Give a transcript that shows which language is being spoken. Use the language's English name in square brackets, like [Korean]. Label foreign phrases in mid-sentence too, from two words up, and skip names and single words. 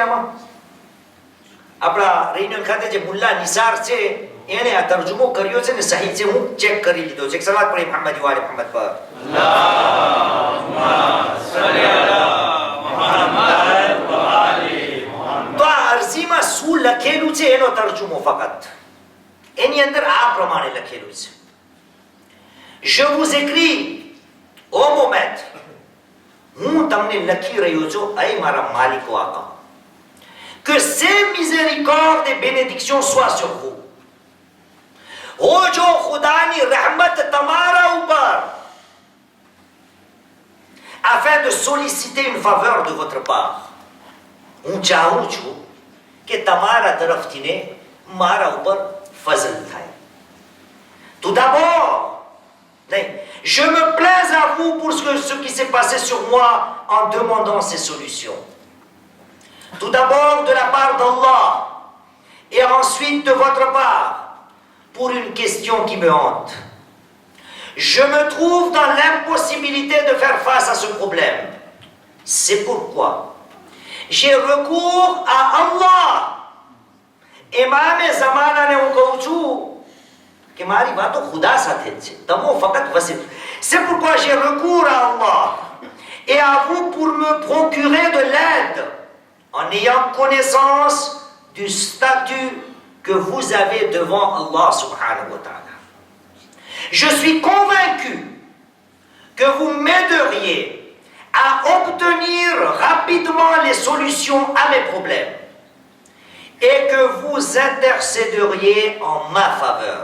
[Gujarati] આમાં આપણા રૈનલ ખાતે જે મુલ્લા નિસાર છે એને આ તર્જુમો કર્યો છે ને સહી છે, હું ચેક કરી લીધો છે. એક સલાત પડી [Arabic] محمد وآل محمد [Gujarati] પર. [Arabic] اللهم صل على محمد وآل محمد. [Gujarati] તો આ અરજીમાં શું લખેલું છે એનો તર્જુમો ફક્ત. એની અંદર આ પ્રમાણે લખેલું છે: [French] Je vous écris ô mon maître, [Gujarati] હું તમને લખી રહ્યો છું એ મારા માલિકો આકા, [French] que ses miséricordes et bénédictions soient sur vous. [Gujarati] હો જો ખુદાની રહમત તમારા ઉપર, [French] afin de solliciter une faveur de votre part. [Gujarati] હું ચાહું છું કે તમારા તરફથી ને મારા ઉપર ફઝલ થાય. [French] Tout d'abord, નહીં, je me plains à vous pour ce qui s'est passé sur moi en demandant ces solutions. Tout d'abord de la part d'Allah et ensuite de votre part pour une question qui me hante. Je me trouve dans l'impossibilité de faire face à ce problème. C'est pourquoi j'ai recours à Allah. [Gujarati] Imam Zamana ne હું કહું છું કે મારી વાતો ખુદા સાથે જ છે, તમો ફક્ત વસીલ. [French] C'est pourquoi j'ai recours à Allah et à vous pour me procurer de l'aide en ayant connaissance du statut que vous avez devant Allah [Arabic] سبحانه وتعالى. [French] Je suis convaincu que vous m'aideriez à obtenir rapidement les solutions à mes problèmes et que vous intercéderiez en ma faveur.